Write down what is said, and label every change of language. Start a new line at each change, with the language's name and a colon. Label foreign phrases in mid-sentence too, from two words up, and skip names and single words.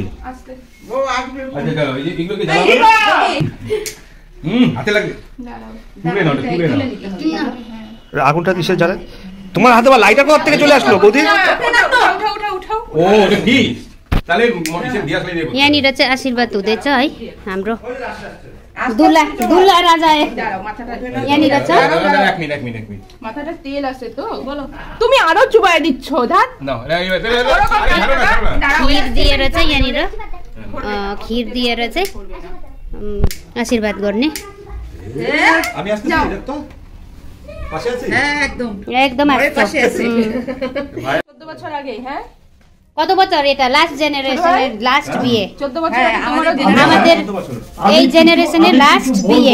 Bangla: আস্তে ও আসবে। আচ্ছা চলো, এই যে এগুলোকে দাও। হাতে লাগে দাঁড়াও, তুলে নাও, তুলে নাও। আগুনটা কিসে জ্বালে? তোমার হাতে বা লাইটার কোথা থেকে চলে আসলো বৌদি? উঠাও ও এটা কি তাহলে মরিচে দিয়া খাই দেব।
Nepali: यहाँनिर चाहिँ आशीर्वाद हुँदैछ है हाम्रो दुल्हा राजा यहाँनिर छ।
Bangla: এক মিনিট মাথাটা তেল আছে তো বলো, তুমি আরো চুবাই দিচ্ছ ধাত না
Nepali: खिर दिएर चाहिँ यहाँनिर खिर दिएर चाहिँ आशीर्वाद गर्ने।
Bangla: আমি আসতে তো পাশে আছি একদম একদম পাশে আছে। 14 বছর আগে হ্যাঁ, কত বছর এটা?
English: last generation
Bangla: লাস্ট বিয়ে। 14 বছর আমাদের এই জেনারেশনের লাস্ট বিয়ে।